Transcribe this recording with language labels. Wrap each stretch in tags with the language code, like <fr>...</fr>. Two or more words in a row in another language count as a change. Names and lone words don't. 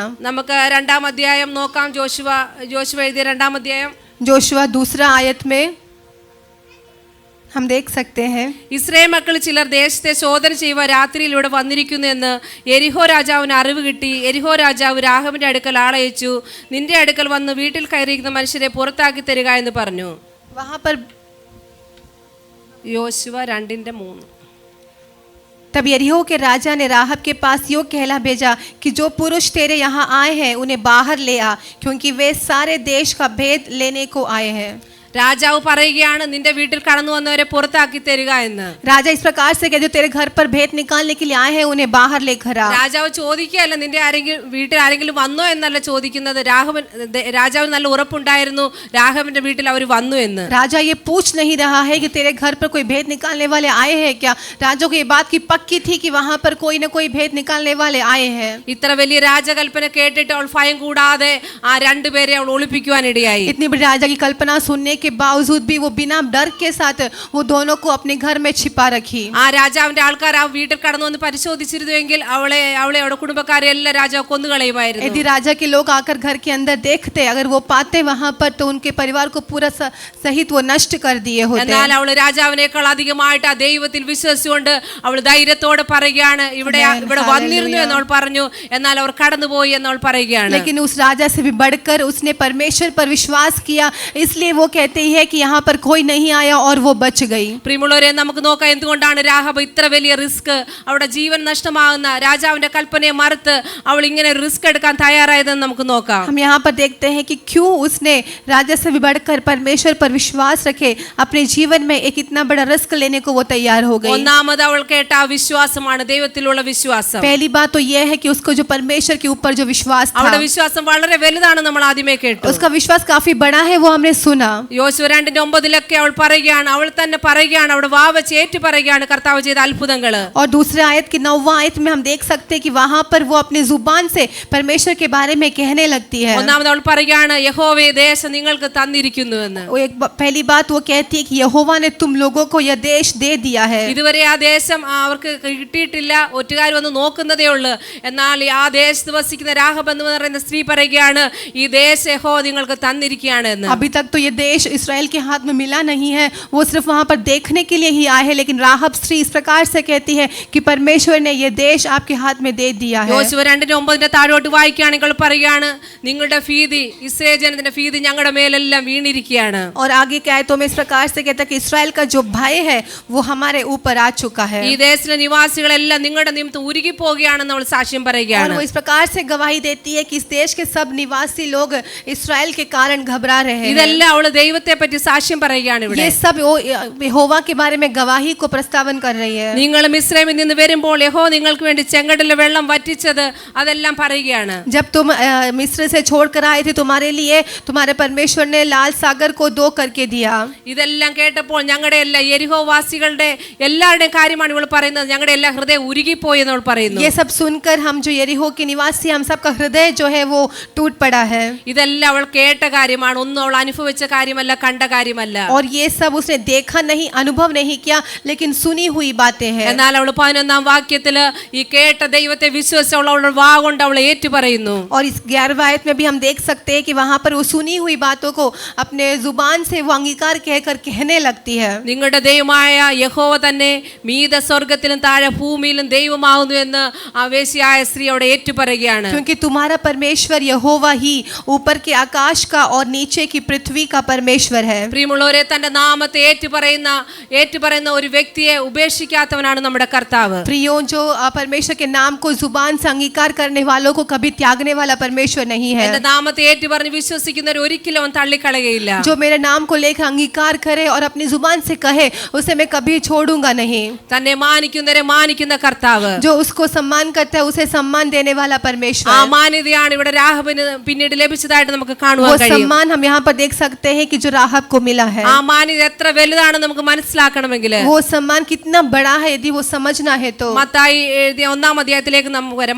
<ml>നമുക്ക് രണ്ടാം അധ്യായം നോക്കാം. ജോശുവ എഴുതിയ രണ്ടാം അധ്യായം</ml> <hi>जोशुआ 2 आयत में हम देख सकते हैं.</hi> <ml>ഇസ്രായേൽ മക്കൾ ചിലർ ദേശത്തെ ശോധന ചെയ്യുവാൻ രാത്രിയിൽ ഇവിടെ വന്നിരിക്കുന്നു എന്ന് എരിഹോ രാജാവിന് അറിവ് കിട്ടി. എരിഹോ രാജാവ് രാഹബിന്റെ അടുക്കൽ ആളയച്ചു. നിന്റെ അടുക്കൽ വന്ന് വീട്ടിൽ കയറിയിരിക്കുന്ന മനുഷ്യരെ പുറത്താക്കി തരിക എന്ന് പറഞ്ഞു.</ml> <hi>वहां पर</hi> <ml>യോശുവ 2:3.</ml> <hi>तब यरीहो के राजा ने राहब के पास यो कहला भेजा कि जो पुरुष तेरे यहाँ आए हैं उन्हें बाहर ले आ, क्योंकि वे सारे देश का भेद लेने को आए हैं.</hi> <ml>രാജാവ് പറയുകയാണ് നിന്റെ വീട്ടിൽ കടന്നു വന്നവരെ പുറത്താക്കി തരിക എന്ന്.</ml> <hi>राजा इस प्रकार से कहते, जो तेरे घर पर भेद निकालने के लिए आए हैं उन्हें बाहर लेकर आ.</hi> <ml>രാജാവ് ചോദിക്കുകയല്ല നിന്റെ വീട്ടിൽ ആരെങ്കിലും വന്നോ എന്നല്ല ചോദിക്കുന്നത്. രാജാവിന് നല്ല ഉറപ്പുണ്ടായിരുന്നു രാഹബിന്റെ വീട്ടിൽ അവർ വന്നു എന്ന്.</ml> <hi>राजा ये पूछ नहीं रहा है कि तेरे घर पर कोई भेद निकालने वाले आए हैं क्या. राजा को ये बात की पक्की थी कि वहां पर कोई ना कोई भेद निकालने वाले आए हैं.</hi> <ml>ഇത്ര വലിയ രാജകൽപ്പന കേട്ടിട്ട് അവൾ ഭയം കൂടാതെ ആ രണ്ടുപേരെ അവൾ ഒളിപ്പിക്കുവാൻ ഇടയായി.</ml> <hi>इतनी बड़ी राजा की कल्पना सुनने के बावजूद भी वो बिना डर के साथ वो दोनों को अपने घर में छिपा रखी.</hi> <ml>ആ രാജാവിന്റെ ആൾക്കാർ ആ വീട്ടിൽ കടന്നു വന്ന് പരിശോധിച്ചിരുന്നുവെങ്കിൽ അവളെ അവളുടെ കുടുംബക്കാരെ എല്ലാം രാജാവ് കൊന്നുകളയുമായിരുന്നു.</ml> <hi>यदि राजा के लोग आकर घर के अंदर देखते, अगर वो पाते वहां पर, तो उनके परिवार को पूरा सहित वो नष्ट कर दिए होते.</hi> <ml>എന്നാൽ അവൾ രാജാവിനേക്കാൾ അധികമായിട്ട് ആ ദൈവത്തിൽ വിശ്വസിച്ചുകൊണ്ട് അവൾ ധൈര്യത്തോടെ പറയുകയാണ് ഇവിടെ വന്നിരുന്നു എന്നവൾ പറഞ്ഞു. എന്നാൽ അവർ കടന്നുപോയി എന്നവൾ പറയുകയാണ്.</ml> <hi>लेकिन उस राजा से भी बढ़कर उसने परमेश्वर पर विश्वास किया, इसलिए वो कहते है कि यहाँ पर कोई नहीं आया और वो बच गई.</hi> <ml>പ്രിയമുള്ളവരെ, നമുക്ക് നോക്കാം എന്തുകൊണ്ടാണ് രാഹബ് ഇത്ര വലിയ റിസ്ക്, അവിടെ ജീവൻ നഷ്ടമാകുന്ന രാജാവിന്റെ കൽപ്പനയെ മറുത്ത് അവൾ ഇങ്ങനെ റിസ്ക് എടുക്കാൻ തയ്യാറായതെന്ന് നമുക്ക് നോക്കാം.</ml> <hi>हम यहाँ पर देखते हैं कि क्यों उसने राजा से भी बढ़कर परमेश्वर पर विश्वास रखे, अपने जीवन में एक इतना बड़ा रिस्क लेने को वो तैयार हो गई.</hi> <ml>ഒന്നാമത് അവൾ കേട്ട ആ വിശ്വാസമാണ് ദൈവത്തിലുള്ള വിശ്വാസം.</ml> <hi>पहली बात तो यह है कि उसको जो परमेश्वर के ऊपर जो विश्वास था,</hi> <ml>അവളുടെ വിശ്വാസം വളരെ വലുതാണ്. നമ്മൾ ആദ്യമേ കേട്ടു</ml> <hi>उसका विश्वास काफी बड़ा है, वो हमने सुना.</hi> <ml>യോശുവ 2:9 അവൾ പറയുകയാണ്, അവൾ തന്നെ പറയുകയാണ്, അവൾ വാവച്ച് ഏറ്റു പറയുകയാണ് കർത്താവ് ചെയ്ത അത്ഭുതങ്ങള്.</ml> <hi>और दूसरे आयत की 9वां आयत में हम देख सकते हैं कि वहां पर वो अपनी जुबान से परमेश्वर के बारे में कहने लगती है.</hi> <ml>ഒന്നാമത് അവൾ പറയുകയാണ് യഹോവേ ദേശം നിങ്ങൾക്ക് തന്നിരിക്കുന്നു എന്ന്.</ml> <hi>वो एक पहली बात वो कहती है कि यहोवा ने तुम लोगों को यह देश दे दिया है.</hi> <ml>ഇതുവരെ ആ ദേശം അവർക്ക് കിട്ടിയിട്ടില്ല, ഒറ്റുകാർ വന്ന് നോക്കുന്നതേ ഉള്ളൂ. എന്നാൽ ആ ദേശത്ത് വസിക്കുന്ന രാഹബ് എന്ന് പറയുന്ന സ്ത്രീ പറയുകയാണ് ഈ ദേശം യഹോവ നിങ്ങൾക്ക് തന്നിരിക്കുകയാണ് എന്ന്.</ml> <hi>अभी तक तो ये देश इसराइल के हाथ में मिला नहीं है, वो सिर्फ वहाँ पर देखने के लिए ही आए हैं, लेकिन राहब स्त्री इस प्रकार से कहती है कि परमेश्वर ने ये देश आपके हाथ में दे दिया है।</hi> <ml>യോശുവ 2:9 താഴോട്ട് വായിക്കുകയാണെങ്കിൽ പറയാണ്, നിങ്ങളുടെ ഭീതി, ഇസ്രായേൽ ജനത്തിന്റെ ഭീതി ഞങ്ങളുടെ മേലെല്ലാം വീണിരിക്കുകയാണ്.</ml> <hi>और आगे के आयतों में इस प्रकार से कहता है कि इसराइल का जो भय है वो हमारे ऊपर आ चुका है।</hi> <ml>ഈ ദേശത്തിലെ നിവാസികളെല്ലാം നിങ്ങളുടെ നിമിത്തം ഉരുകി പോവുകയാണെന്ന് അവൾ സാക്ഷ്യം</ml> <hi>और</hi> <ml>പറയുകയാണ്.</ml> <hi>वो इस प्रकार से गवाही देती है कि इस देश के सब निवासी लोग इसराइल के कारण घबरा रहे हैं।</hi> <ml>ഇതെല്ലാം അവള് ദൈവത്തെ പറ്റി സാക്ഷ്യം പറയുകയാണ് ഇവിടെ.</ml> <hi>ये सब यहोवा के बारे में गवाही को प्रस्तावन कर रही है।</hi> <ml>നിങ്ങൾ മിസ്രൈമിൽ നിന്ന് വരുമ്പോൾ യഹോവ നിങ്ങൾക്ക് വേണ്ടി ചെങ്കടലിലെ വെള്ളം വറ്റിച്ചത് അതെല്ലാം പറയുകയാണ്.</ml> <hi>जब तुम मिस्र से छोड़कर आए थे, तुम्हारे लिए तुम्हारे परमेश्वर ने लाल सागर को 2 करके दिया।</hi> <ml>ഇതെല്ലാം കേട്ടപ്പോൾ ഞങ്ങളുടെ എല്ലാ യെരിഹോ വാസികളുടെ എല്ലാവരുടെയും കാര്യമാണ് ഇവൾ പറയുന്നത്. ഞങ്ങളുടെ എല്ലാ ഹൃദയം ഉരുകിപ്പോയി എന്ന് അവൾ പറയുന്നു.</ml> <hi>ये सब सुनकर हम जो यरीहो के निवासी, हम सबका हृदय जो है वो टूट पड़ा है।</hi> <ml>ഇതെല്ലാം അവൾ കേട്ട കാര്യമാണ്, ഒന്നും അവൾ അനുഭവിച്ച കാര്യമല്ല, കണ്ട കാര്യമല്ല.</ml> <hi>और ये सब उसने देखा नहीं, अनुभव नहीं किया, लेकिन सुनी हुई बातें हैं।</hi> <ml>എന്നാൽ അവൾ 11-ാം വാക്യത്തില് ഈ കേട്ട ദൈവത്തെ വിശ്വസിച്ച് അവളുടെ വാ കൊണ്ട് അവൾ ഏറ്റു പറയുന്നു.</ml> <hi>और इस 11वें आयत में भी हम देख सकते हैं कि वहां पर वो सुनी हुई बातों को अपने जुबान से वो अंगीकार कहकर कहने लगती है।</hi> <ml>നിങ്ങളുടെ ദൈവമായ യഹോവ തന്നെ മീത സ്വർഗത്തിലും താഴെ ഭൂമിയിലും ദൈവമാകുന്നു എന്ന് ആ വേശ്യയായ സ്ത്രീ അവിടെ ഏറ്റു പറയുകയാണ്.</ml> <hi>क्योंकि तुम्हारा परमेश्वर यहोवा ही ऊपर के आकाश का और नीचे की पृथ्वी का परमेश्वर है।</hi> <ml>പ്രിയമുള്ളവരെ, തന്റെ നാമത്തെ ഏറ്റുപറയുന്ന ഒരു വ്യക്തിയെ ഉപേക്ഷിക്കാത്തവനാണ് നമ്മുടെ കർത്താവ്.</ml> <hi>प्रियो, जो परमेश्वर के नाम को जुबान से अंगीकार करने वालों को कभी त्यागने वाला परमेश्वर नहीं है।</hi> <ml>എന്റെ നാമത്തെ ഏറ്റുപറഞ്ഞ് വിശ്വസിക്കുന്നവർ ഒരിക്കലും അവൻ തള്ളിക്കളയുകയില്ല.</ml> <hi>जो मेरे नाम को लेकर अंगीकार करे और अपनी जुबान से कहे, उसे मैं कभी छोड़ूंगा नहीं।</hi> <ml>തന്നെ മാനിക്കുന്നവരെ മാനിക്കുന്ന കർത്താവ്,</ml> <hi>जो उसको सम्मान करता है उसे सम्मान देने वाला परमेश्वर।</hi> <ml>ആ മാന്യതയാണ് ഇവിടെ രാഹബിന് പിന്നീട് ലഭിച്ചതായിട്ട് നമുക്ക്</ml> <hi>वो</hi> <ml>കാണുവാൻ കഴിയും.</ml> <hi>सम्मान हम यहाँ पर देख सकते हैं कि जो राहब को मिला है।</hi> <ml>ആ മാന്യത എത്ര വലുതാണെന്ന് നമുക്ക് മനസ്സിലാക്കണമെങ്കിൽ</ml> <hi>वो सम्मान कितना बड़ा है यदि वो समझना है तो</hi> <ml>മത്തായി എഴുതിയ 1-ാം അധ്യായത്തിലേക്ക് നമുക്ക് വരാം.</ml>